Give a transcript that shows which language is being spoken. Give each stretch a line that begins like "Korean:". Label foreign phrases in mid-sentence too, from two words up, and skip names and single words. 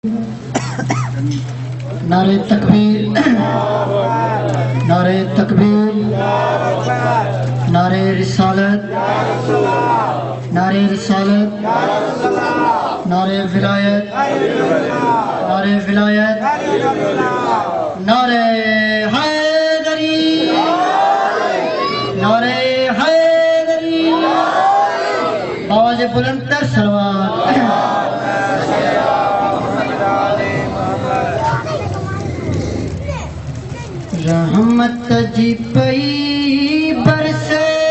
Urdu: نعرۂ تکبیر، نعرۂ تکبیر، نعرۂ رسالت، نعرۂ رسالت، نعرۂ ولایت، نعرۂ ولایت، نعرۂ حیدری، نعرۂ حیدری، آواز بلند کر صلوات.
Sindhi: रहमत जी पई बरसे,